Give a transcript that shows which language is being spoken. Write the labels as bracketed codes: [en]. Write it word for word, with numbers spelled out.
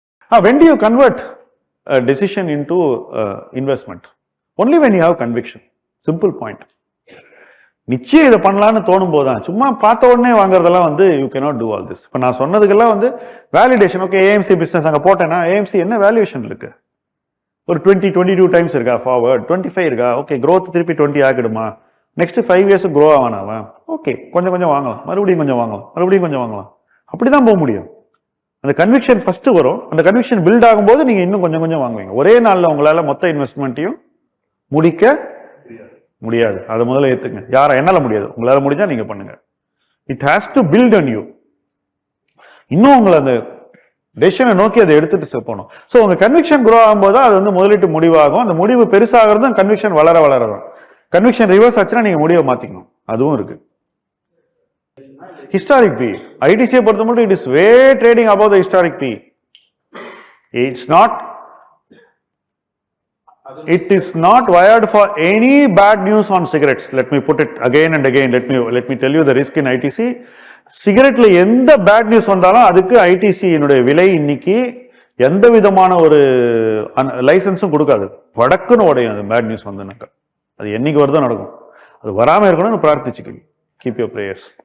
[en] Now, when do you convert a decision into uh, investment? Only when you have conviction. Simple point. [ta] நிச்சயம் இதை பண்ணலான்னு தோணும் போதுதான், சும்மா பார்த்த உடனே வாங்குறதெல்லாம் வந்து [en] You cannot do all this. [ta] இப்போ நான் சொன்னதுக்கெல்லாம் வந்து வேலிடேஷன். ஓகே, ஏஎம்சி பிஸ்னஸ் அங்கே போட்டேன்னா ஏஎம்சி என்ன வேல்யூவேஷன் இருக்கு? ஒரு டுவெண்ட்டி டுவெண்ட்டி டூ டைம்ஸ் இருக்கா ஃபார்வர்ட், டுவெண்ட்டி ஃபைவ் இருக்கா? ஓகே, க்ரோத் திருப்பி twenty ஆகிடுமா? Next five இயர்ஸுக்கு grow ஆவானாவன்? Okay, கொஞ்சம் கொஞ்சம் வாங்கலாம், மறுபடியும் கொஞ்சம் வாங்கலாம், மறுபடியும் கொஞ்சம் வாங்கலாம், அப்படி தான் போக முடியும். அந்த கன்விக்ஷன் ஃபஸ்ட்டு வரும். அந்த கன்விக்ஷன் பில்ட் ஆகும்போது நீங்கள் இன்னும் கொஞ்சம் கொஞ்சம் வாங்குவீங்க. ஒரே நாளில் உங்களால் மொத்த இன்வெஸ்ட்மெண்ட்டையும் முடிக்க முடியாது. அதை முதல்ல ஏற்றுங்க. யாரை என்னால் முடியாது, உங்களால் முடிஞ்சால் நீங்கள் பண்ணுங்கள். [en] It has to build on you. [ta] இன்னும் உங்களை அந்த டெசிஷனை நோக்கி அதை எடுத்துகிட்டு போகணும். ஸோ உங்கள் கன்விக்ஷன் க்ரோ ஆகும்போது அது வந்து முதலீட்டு முடிவாகும். அந்த முடிவு பெருசாகிறதும் கன்விக்ஷன் வளர வளரதான். கன்விக்ஷன் ரிவர்ஸ் ஆச்சுன்னா நீங்கள் முடிவை மாற்றிக்கணும். அதுவும் இருக்குது. [en] Historic P. I T C [ta] பொறுத்த மட்டும் [en] it is way trading above the historic P. It's not, it is not wired for any bad news on cigarettes. Let me put it again and again. Let me, let me tell you the risk in I T C. [ta] சிகரெட்ல எந்த bad news வந்தாலும் அதுக்கு ITC விலை இன்னைக்கு எந்த விதமான ஒரு லைசன்ஸும் கொடுக்காது. வடக்குன்னு உடையும் அது பேட் நியூஸ் வந்தனாக்கா. அது என்னைக்கு வருதோ நடக்கும். அது வராமல் இருக்கணும்னு பிரார்த்திச்சுக்கணும். [en] Keep your prayers.